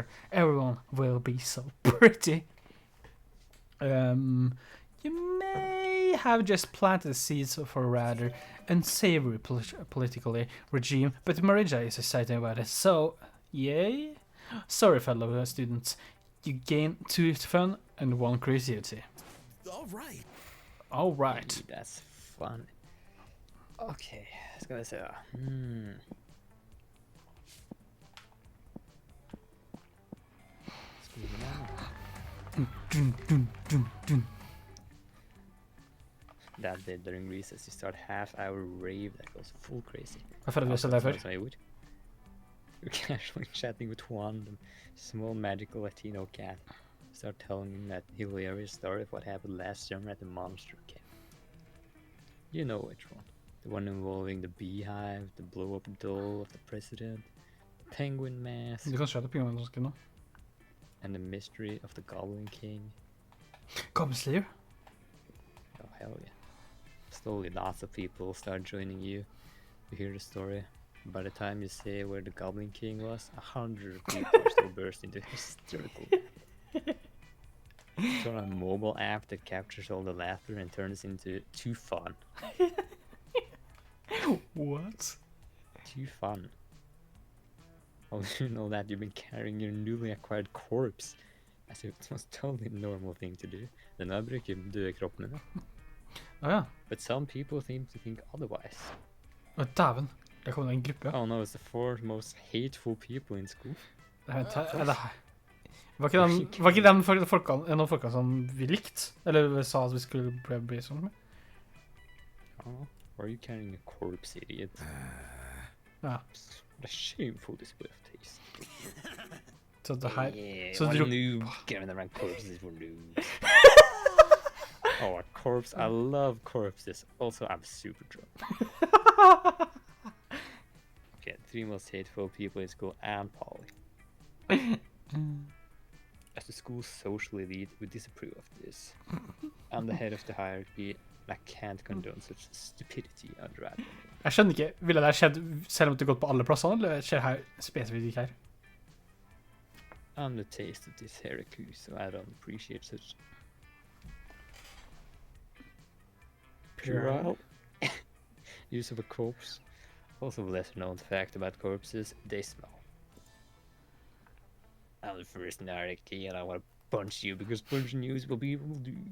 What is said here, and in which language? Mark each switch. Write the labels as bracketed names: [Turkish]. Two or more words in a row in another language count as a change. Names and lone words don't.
[English] Everyone will be so pretty. You may have just planted seeds for a rather unsavory political regime, but Marija is excited about it, so yay. Sorry, fellow students, you gain 2 fun and 1 creativity. All right. That's fun. [Norwegian] Ok, skal vi se da. Skal vi Dun. [English] That day during recess, you start half-hour rave that goes full crazy. [Norwegian] Jeg føler vi har sett det før. Som jeg gjorde. [English] You're casually chatting with Juan, the small magical Latino cat. Start telling him that hilarious story of what happened last summer at the monster camp. You know which one. The one involving the beehive, the blow-up doll of the president, the penguin mask, [Norwegian] Du kan se det på engelsk nå. [English] and the mystery of the Goblin King. Goblin Slayer? Oh, hell yeah. Slowly lots of people start joining you. You hear the story. By the time you say where the Goblin King was, 100 people still burst into hysterical. It's on a mobile app that captures all the laughter and turns into too fun. What? Too fun. Oh, you know that you've been carrying your newly acquired corpse as if it was totally normal thing to do. [Norwegian] Den här brukar dö i kroppen nu. Ja. [English] But some people seem to think otherwise. [Norwegian] Å, dæven. Der kom det en gruppe. [English] Oh no, it's the four most hateful people in school. [Norwegian] Eller var ikke de folkene, en av folkene som vi likte? Eller sa at vi skulle bli sånn med? [English] Oh, why are you carrying a corpse, idiot? [Norwegian] Ja. [English] What a shameful display of taste. [Norwegian] Så det her... [English] Yeah, [Norwegian] Så [English] what [Norwegian] du... [English] a noob carrying around corpses for noobs. Oh, a corpse. I love corpses. Also, I'm super drunk. Okay, 3 most hateful people in school and Polly. As the school's social elite, we disapprove of this. I'm the head of the hierarchy, and I can't condone such stupidity under admin. [Norwegian] Jeg skjønner ikke, ville det ha skjedd selv om det gått på alle plassene, eller skjer her spesifikt ikke her? [English] I'm the taste of this hierarchy, so I don't appreciate such puerile use of a corpse. Also, a lesser known fact about corpses, they smell. I'm the first in the hierarchy, and I want to punch you because punching you is what people do.